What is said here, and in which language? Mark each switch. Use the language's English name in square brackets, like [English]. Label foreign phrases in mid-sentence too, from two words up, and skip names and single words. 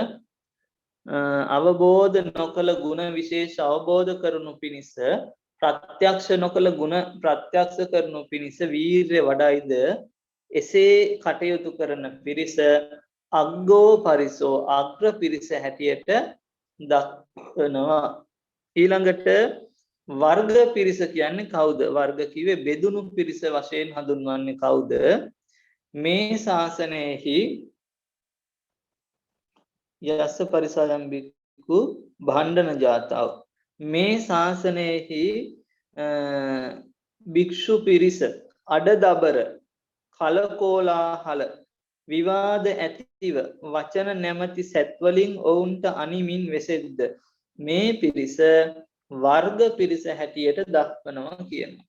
[Sinhala] අවබෝධ නොකළ ගුණ විශේෂ අවබෝධ කරනු පිණිස ප්‍රත්‍යක්ෂ නොකළ ගුණ ප්‍රත්‍යක්ෂ කරනු පිණිස වීර්ය වඩයිද එසේ කටයුතු කරන පිරිස [Pali] අග්ගෝ පරිසෝ [Sinhala] අග්‍ර පිරිස හැටියට දක්වනවා. ඊළඟට වර්ග පිරිස කියන්නේ කවුද? වර්ග කිව්වේ බෙදුණු පිරිස වශයෙන් හඳුන්වන්නේ කවුද? මේ ශාසනයෙහි [Pali] යස්ස පරිසයම් බික්ඛු භණ්ඩන ජාතාව. [Sinhala] මේ ශාසනයෙහි භික්ෂු පිරිස අඩදබර කලකෝලාහල විවාද ඇතිව වචන නැමැති සැත්වලින් ඔවුන්ට අනිමින් වෙසෙද්ද මේ පිරිස වර්ග පිරිස හැටියට දක්වනවා කියනවා.